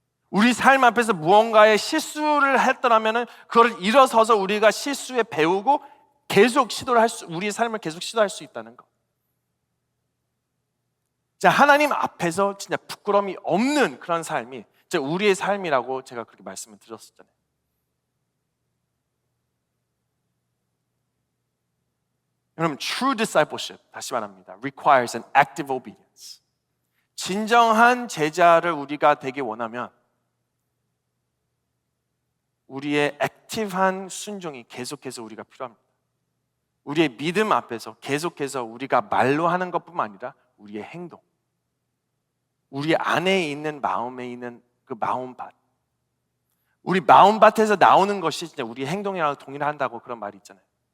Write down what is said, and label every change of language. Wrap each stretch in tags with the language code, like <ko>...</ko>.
<ko>우리 삶 앞에서 무언가의 실수를 했더라면 그걸 일어서서 우리가 실수에 배우고 계속 시도를 우리의 삶을 계속 시도할 수 있다는 것. 자, 하나님 앞에서 진짜 부끄러움이 없는 그런 삶이 진짜 우리의 삶이라고 제가 그렇게 말씀을 드렸었잖아요.</ko> <en>여러분, true discipleship,</en> <ko>다시 말합니다,</ko> <en>requires an active obedience.</en> <ko>진정한 제자를 우리가 되기 원하면 우리의 액티브한 순종이 계속해서 우리가 필요합니다. 우리의 믿음 앞에서 계속해서 우리가 말로 하는 것뿐만 아니라 우리의 행동, 우리 안에 있는 마음에 있는 그 마음밭, 우리 마음밭에서 나오는 것이 진짜 우리 행동이랑 동일한다고 그런 말이 있잖아요.</ko>